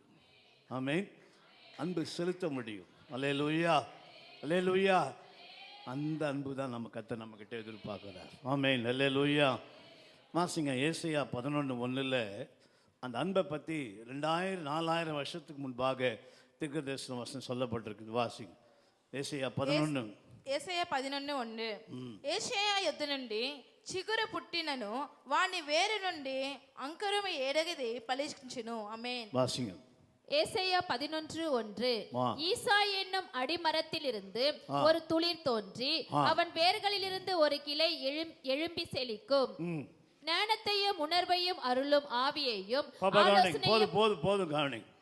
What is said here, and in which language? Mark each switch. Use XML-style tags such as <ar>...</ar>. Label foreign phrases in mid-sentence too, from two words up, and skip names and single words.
<ta>ஆமென். அன்பு செலுத்த முடியும். அல்லேலூயா, அல்லேலூயா. அந்த அன்பு தான் நம்ம கர்த்தர் நம்மக்கிட்ட எதிர்பார்க்கிறார். ஆமென், அல்லேலூயா. வாசிங்க ஏசாயா 11:1 அந்த அன்பை பற்றி 2000-4000 வருஷத்துக்கு முன்பாக தீர்க்கதரிசன வசனம் சொல்லப்பட்டிருக்குது. வாசிங்க ஏசாயா 11.</ta> <te>ఏసయ్య 11:1 ఏషయ యొద్ద నుండి చిగురు పుట్టినను వాని వేరు నుండి అంకురము ఏడగది ఫలించును. ఆమేన్.</te> <ta>வாசிங்க. ஏசாயா 11:1 ஆ. ஈசா என்னும் அடிமரத்திலிருந்து ஒரு துளிர் தோன்றி அவன் வேர்களிலிருந்து ஒரு கிளை எழும்பி செழிக்கும். ஞானத்தையும் உணர்வையும் அருளும் ஆவியையும் ஆலோசனையும் போதும் கவனி.</ta>